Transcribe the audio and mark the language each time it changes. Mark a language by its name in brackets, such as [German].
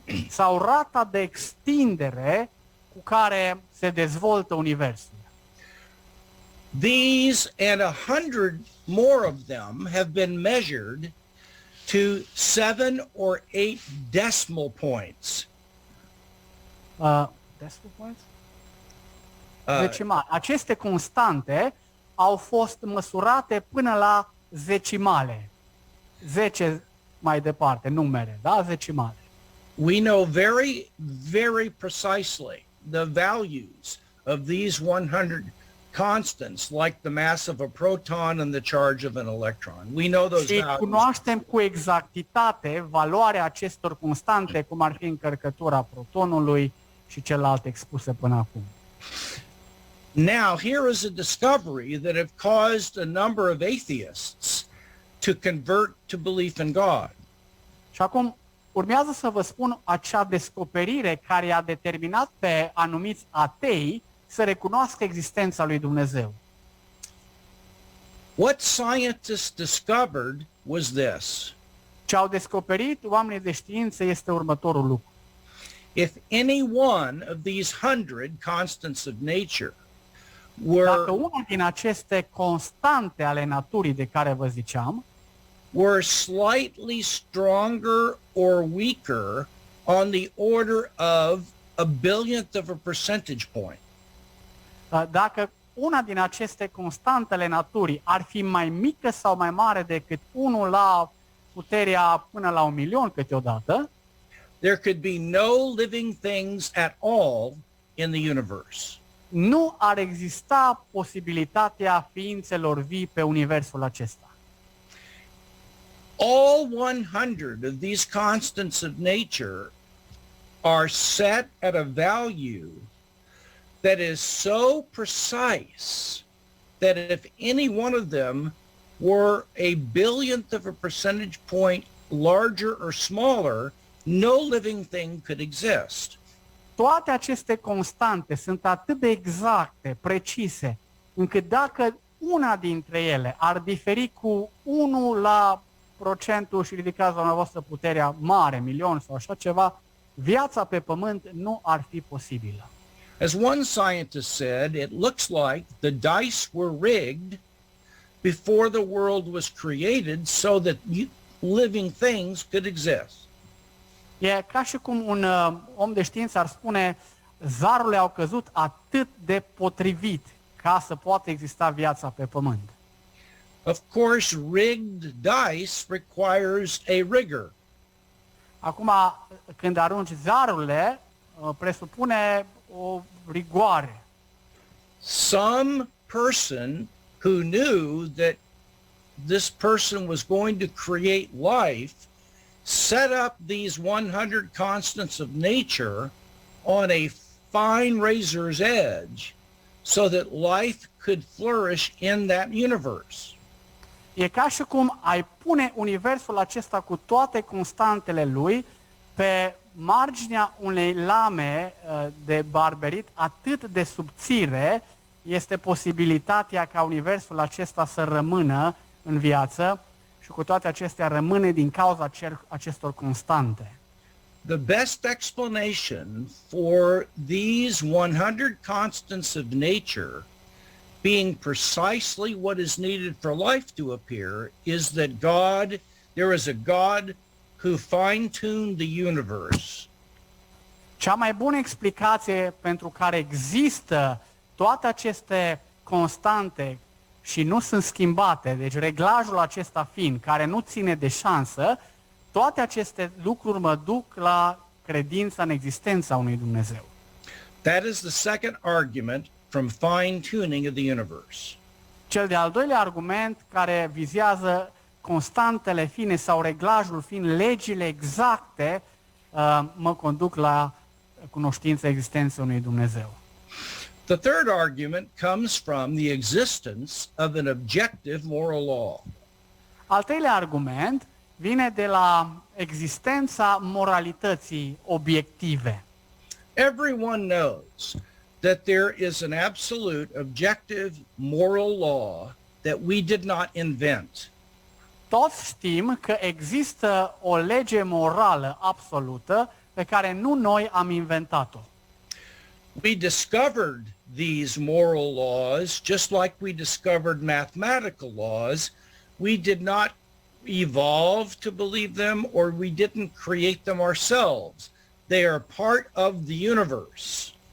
[Romanian] Sau rata de extindere cu care se dezvoltă universul. [English] These and 100 more of them have been measured to 7 or 8 decimal points. Decimal points? Decimale. [Romanian] Aceste constante au fost măsurate până la zecimale. 10 mai departe, numere, da? Zecimale. [English] We know very, very precisely the values of these 100 constants, like the mass of a proton and the charge of an electron. We know those [Romanian] Și [English] values. [Romanian] cunoaștem cu exactitate valoarea acestor constante, cum ar fi încărcătura protonului și celelalte expuse până acum. [English] Now, here is a discovery that have caused a number of atheists to convert to belief in God. [Romanian] Și acum urmează să vă spun acea descoperire care a determinat pe anumiți atei să recunoască existența lui Dumnezeu. [English] What scientists discovered was this. [Romanian] Ce au descoperit oamenii de știință este următorul lucru. [English] If any one of these 100 constants of nature [Romanian] Dacă [English] were, [Romanian] una din aceste constante ale naturii de care vă ziceam [English] were slightly stronger or weaker on the order of a billionth of a percentage point, [Romanian] dacă una din aceste constante ale naturii ar fi mai mică sau mai mare decât 1 la puterea până la 1.000.000 câteodată, [English] there could be no living things at all in the universe. [Romanian] nu ar exista posibilitatea ființelor vii pe universul acesta. [English] All 100 of these constants of nature are set at a value that is so precise that if any one of them were a billionth of a percentage point larger or smaller, no living thing could exist. [Romanian] Toate aceste constante sunt atât de exacte, precise, încât dacă una dintre ele ar diferi cu 1 la procentul și ridicați la dumneavoastră puterea mare, milion sau așa ceva, viața pe pământ nu ar fi posibilă. [English] As one scientist said, it looks like the dice were rigged before the world was created so that living things could exist. [Romanian] E ca și cum un om de știință ar spune, zarurile au căzut atât de potrivit ca să poată exista viața pe pământ. [English] Of course, rigged dice requires a rigger. [Romanian] Acum, când arunci zarurile, presupune o rigoare. [English] Some person who knew that this person was going to create life set up these 100 constants of nature on a fine razor's edge so that life could flourish in that universe. [Romanian] E ca și cum ai pune universul acesta cu toate constantele lui pe marginea unei lame de barberit atât de subțire, este posibilitatea ca universul acesta să rămână în viață și cu toate acestea rămâne din cauza acestor constante. [English] The best explanation for these 100 constants of nature being precisely what is needed for life to appear is that there is a God who fine-tuned the universe. [Romanian] Cea mai bună explicație pentru care există toate aceste constante și nu sunt schimbate, deci reglajul acesta fiind, care nu ține de șansă, toate aceste lucruri mă duc la credința în existența unui Dumnezeu. [English] That is the second argument from fine-tuning of the universe. [Romanian] Cel de-al doilea argument care vizează constantele fine sau reglajul fiind, legile exacte, mă conduc la cunoștința existenței unui Dumnezeu. [English] The third argument comes from the existence of an objective moral law. [Romanian] Al treilea argument vine de la existența moralității obiective. [English] Everyone knows that there is an absolute objective moral law that we did not invent. [Romanian] Toți știm că există o lege morală absolută pe care nu noi am inventat-o. [English] We discovered these moral laws just like we discovered mathematical laws. We did not evolve to believe them, or we didn't create them ourselves. They are part of the universe.